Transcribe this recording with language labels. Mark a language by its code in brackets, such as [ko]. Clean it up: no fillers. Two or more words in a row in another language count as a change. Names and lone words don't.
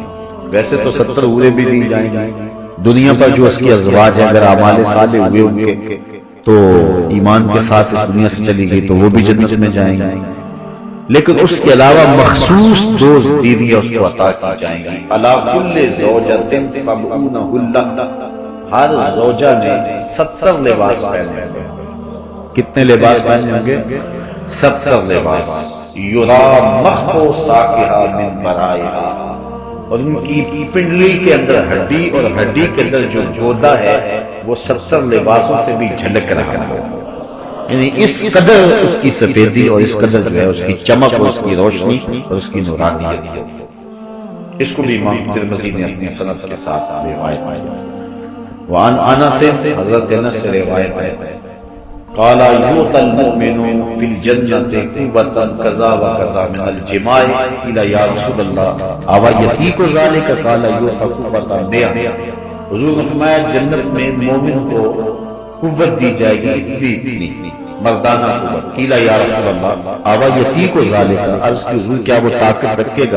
[ur] ویسے تو 70 حوریں بھی دی جائیں گی دنیا پر جو اس کی ازواج ہیں، اگر اعمال صالح ہوئے ان کے تو ایمان کے ساتھ اس دنیا سے چلی گئی تو وہ بھی جنت میں جائیں گے، لیکن اس کے علاوہ مخصوص دو بیویاں اس کو عطا کی جائیں گی۔ [ar] علی کل زوجۃ 70 حلہ، [ur] ہر زوجہ نے 70 لباس پہنے ہوں گے۔ کتنے لباس پہنے ہوں گے؟ 70 لباس۔ [ar] یرا مخ ساقہا من برائہا، [ur] اور ان کی پنڈلی کے اندر ہڈی اور ہڈی کے اندر جو گودا ہے وہ 70 لباسوں سے بھی جھلک رہا ہے، یعنی اس قدر اس کی سفیدی اور اس قدر جو ہے اس کی چمک اور اس کی روشنی اور اس کی نورانیت۔ اس کو بھی امام ترمذی نے اپنی سند کے ساتھ روایت کی۔ [ar] وعن انس، [ur] حضرت انس سے روایت ہے، [ar] قال یؤتی المؤمن فی الجنۃ قوۃ کذا و کذا من الجماع، قیل یا رسول اللہ اوا یطیق ذلک، قال یؤتی قوۃ 100۔ [ur] حضور نے فرمایا جنت میں مومن کو قوت دی جائے گی اتنی مردانہ قوت۔ [ar] قیل یا رسول اللہ اوا یطیق ذلک، [ur] عرض کی حضور کیا وہ طاقت رکھے گا؟